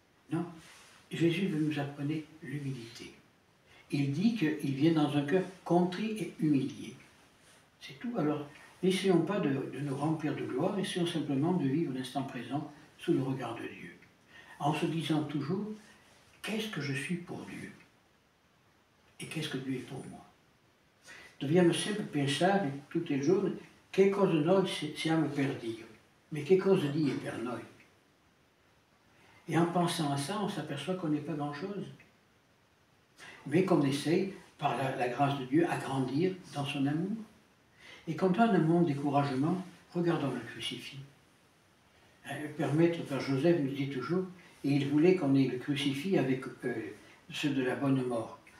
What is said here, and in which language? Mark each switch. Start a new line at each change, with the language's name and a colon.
French: Non, Jésus veut nous apprendre l'humilité. Il dit qu'il vient dans un cœur contrit et humilié. C'est tout. Alors, n'essayons pas de nous remplir de gloire, essayons simplement de vivre l'instant présent sous le regard de Dieu. En se disant toujours, qu'est-ce que je suis pour Dieu? E qu'est-ce que
Italian: Dio è
French: pour moi?
Italian: Dobbiamo sempre pensare tutto il giorno che cosa noi siamo per Dio, mais che cosa Dio è per noi.
French: Et en pensant à ça, on s'aperçoit qu'on n'est pas grand-chose, mais qu'on essaye, par la grâce de Dieu, à grandir dans son amour. Et quand on a un moment de découragement, regardons le crucifix. Le Père Maître, Père Joseph nous dit toujours, et il voulait qu'on ait le crucifix avec ceux de la bonne mort.